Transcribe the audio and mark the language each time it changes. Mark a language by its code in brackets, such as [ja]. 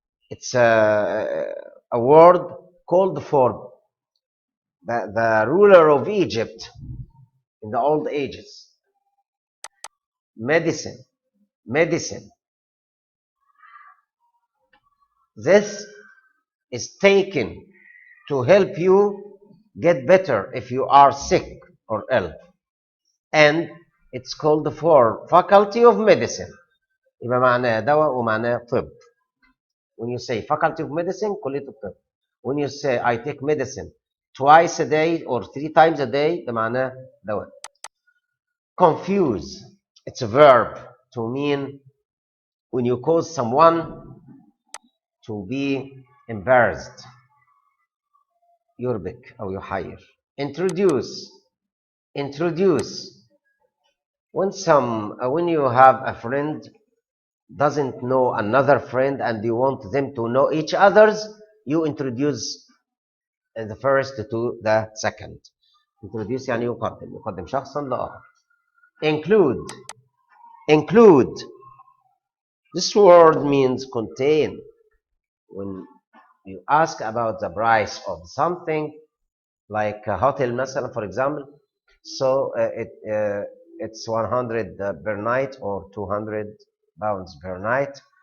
[en] It's a word called for the ruler of Egypt in the old ages. Medicine. Medicine. This is taken to help you get better if you are sick or ill. And it's called for faculty of medicine. [ar] يبقى معناه دواء ومعناه طب. [en] When you say faculty of medicine, [ar] كلية الطب. [en] When you say I take medicine twice a day or 3 times a day, [ar] ده معناه دواء. [en] Confuse. It's a verb to mean when you cause someone to be embarrassed. [ar] يربك أو يحير. [en] Introduce. Introduce. When you have a friend doesn't know another friend and you want them to know each other's, you introduce the first to the second. [ar] Introduce يعني يقدم شخصا لآخر. [en] Include. Include. This word means contain. When you ask about the price of something, like a hotel مثلا, for example, so it's 100 per night or 200 pounds per night.